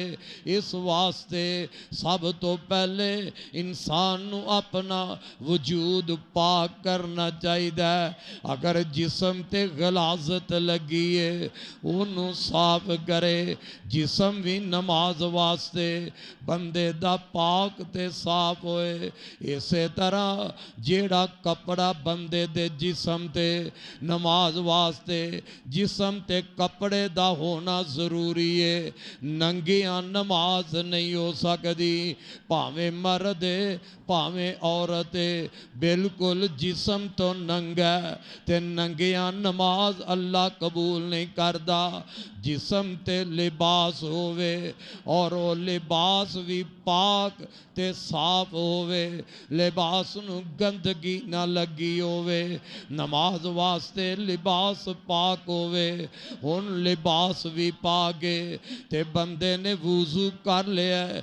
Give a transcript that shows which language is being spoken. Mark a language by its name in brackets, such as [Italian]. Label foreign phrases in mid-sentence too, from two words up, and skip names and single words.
[Punjabi] اس واسطے سب تو پہلے انسان نو اپنا وجود پاک کرنا چاہیے۔ اگر جسم تے غلاظت لگی ہے انہوں صاف کرے۔ جسم بھی نماز واسطے بندے دا پاک تے صاف ہوئے۔ اسی طرح جیڑا کپڑا بندے دے جسم تے نماز واسطے جسم تے کپڑے دا ہونا ضروری ہے۔ ننگیاں نماز نہیں ہو سکتی، پاویں مرد پاویں عورت بالکل جسم تو ننگا تے ننگیاں نماز اللہ قبول نہیں کردا۔ جسم تے لباس ہوئے اور وہ لباس بھی پاک تے صاف ہوئے، لباس نو گندگی نہ لگی ہوئے۔ نماز واسطے لباس پاک ہوئے، ان لباس بھی پاکے تے بندے نے وضو کر لیا ہے۔